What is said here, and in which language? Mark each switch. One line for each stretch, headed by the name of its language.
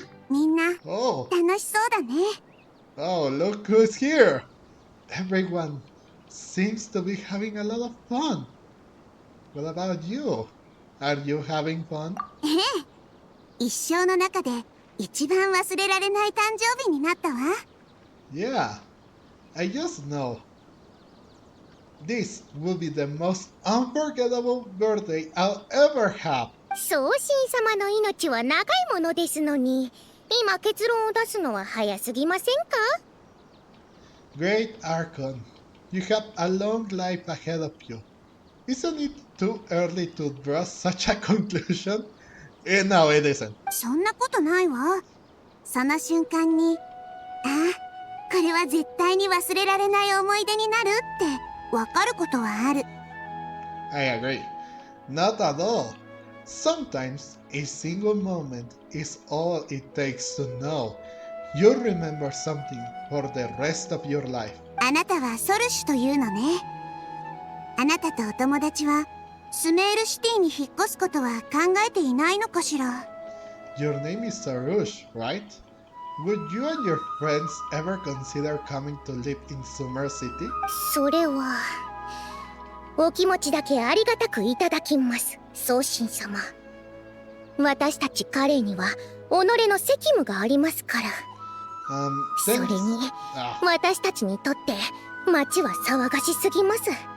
Japanese: みんな、楽しそうだね。
English: Oh, look who's here! Everyone seems to be having a lot of fun. What about you? Are you having fun?
Japanese: 一生の中で一番忘れられない誕生日になったわ。
English: Yeah, I just know. This will be the most unforgettable birthday I'll ever have.
Japanese: 宗神様の命は長いものですのに、今結論を出すのは早すぎませんか？
English: Great Archon, you have a long life ahead of you. Isn't it too early to draw such a conclusion? No, it isn't.
Japanese: そんなことないわ。その瞬間に、これは絶対に忘れられない思い出になるってわかることはある。
English: I agree. Not at all. Sometimes a single moment is all it takes to know you'll remember something for the rest of your life.
Japanese: あなたはソルシュというのね。あなたとお友達はスメールシティに引っ越すことは考えていないのかしら。
English: Your name is Sarush, right? Would you and your friends ever consider coming to live in Sumer City?
Japanese: それはお気持ちだけありがたくいただきます、宗神様。私たち彼には己の責務がありますから。それに私たちにとって町は騒がしすぎます。